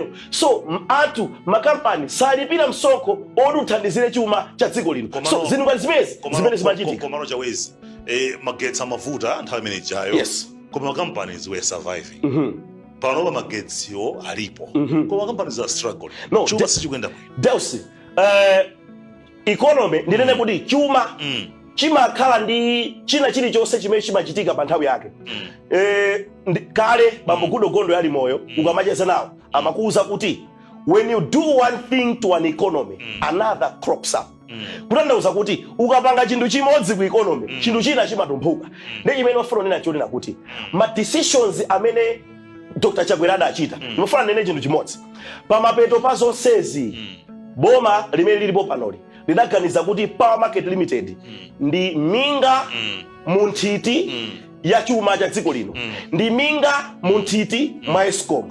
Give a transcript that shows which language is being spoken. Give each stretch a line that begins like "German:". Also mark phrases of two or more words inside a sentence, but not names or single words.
Nyanja: So atu makampani salipira msonkho odi uthandizire chuma cha dziko lino. So zinthu ngati zimene zimachitika. Komano chawezi magetsi amavuta nthawi imene ijayo.
English: Yes.
Nyanja: Koma makampanies
English: were surviving.
Nyanja: Panopa magetsiwo alipo.
English: Koma companies are struggling. No,
Nyanja: chuma sichikuyenda bwino. Deus, economy ndinene kuti chuma chimakhala ndi china chilichonse chimene chimachitika pa nthawi yake. Kale bambo Gondo yali moyo ukamacheza nawo amakuuza kuti
English: when you do one thing to an economy, another crops up.
Nyanja: Kutanthauza kuti ukapanga chinthu chimodzi ku economy, chinthu china chimatumphuka. Ndi chimene wafuna nena choti nakuti ma decisions amene Dr. Chagwera adachita, ndimafuna nene chinthu chimodzi. Pamapeto pa zonsezi, boma limene lilipo panoli lidaganiza kuti Power Market Limited ndi minga munthiti ya chuma cha dziko lino, ndi minga munthiti mwa Eskom.